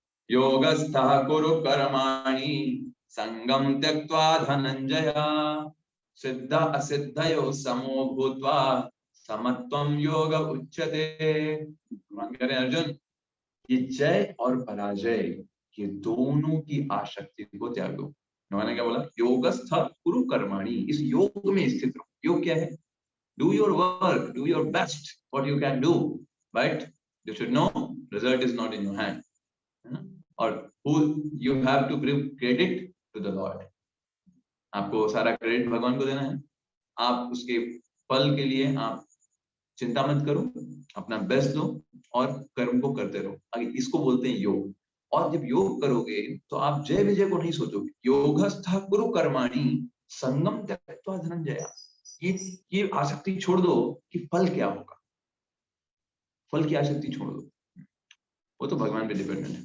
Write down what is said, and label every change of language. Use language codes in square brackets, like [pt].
[sa] योगस्थः कुरु कर्माणि संगम त्यक्त्वा धनंजय, सिद्ध असिद्धयो समो भूत्वा समत्वं योग उच्यते। [hi] भगवान कह रहे हैं अर्जुन, ये जय और पराजय ये दोनों की आसक्ति को त्यागो। उन्होंने क्या बोला, [sa] योगस्थ कुरु कर्माणि, [hi] इस योग में स्थित रहो। योग क्या है, [en] do your work, do your best what you can do, but you should know result is not in your hand, or who you have to give credit to the Lord। [hi] आपको सारा क्रेडिट भगवान को देना है, आप उसके फल के लिए आप चिंता मत करो, अपना बेस्ट दो और कर्म को करते रहो। आगे इसको बोलते हैं योग। और जब योग करोगे तो आप जय विजय को नहीं सोचोगे। [sa] योगस्थ कुरु कर्माणि संगम त्यक्त्वा धनंजय, [hi] ये आसक्ति छोड़ दो कि फल क्या होगा, फल की आसक्ति छोड़ दो, वो तो भगवान पे डिपेंडेंट है।